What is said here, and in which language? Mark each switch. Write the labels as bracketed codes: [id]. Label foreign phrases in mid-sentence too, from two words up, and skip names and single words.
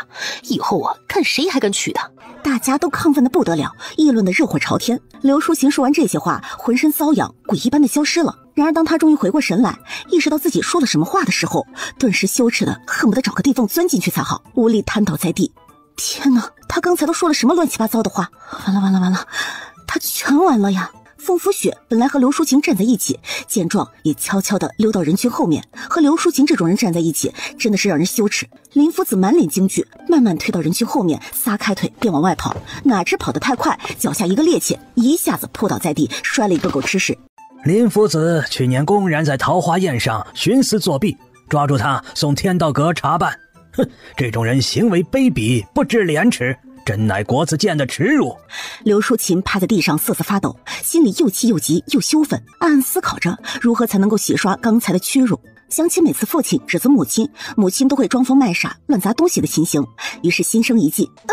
[zh] 以後啊，看誰還敢娶她！大家都亢奮得不得了，議論得熱火朝天。劉淑琴說完這些話，渾身瘙癢，鬼一般的消失了。然而當她終於回過神來，意識到自己說了什麼話的時候，頓時羞恥得恨不得找個地縫鑽進去才好，無力癱倒在地。天哪，她剛才都說了什麼亂七八糟的話？完了，她全完了呀！風拂雪本來和劉淑琴站在一起，見狀也悄悄地溜到人群後面。和劉淑琴這種人站在一起，真的是讓人羞恥。林夫子滿臉驚懼，慢慢退到人群後面，撒開腿便往外跑。哪知跑得太快，腳下一個趔趄，一下子撲倒在地，摔了一個狗吃屎。林夫子去年公然在桃花宴上徇私作弊，抓住他送天道閣查辦。哼，這種人行為卑鄙，不知廉恥，真乃國子監的恥辱。劉淑琴趴在地上瑟瑟發抖，心裡又氣又急又羞憤，暗暗思考着如何才能夠洗刷剛才的屈辱。想起每次父親指責母親都會裝瘋賣傻亂砸東西的情形，於是心生一計。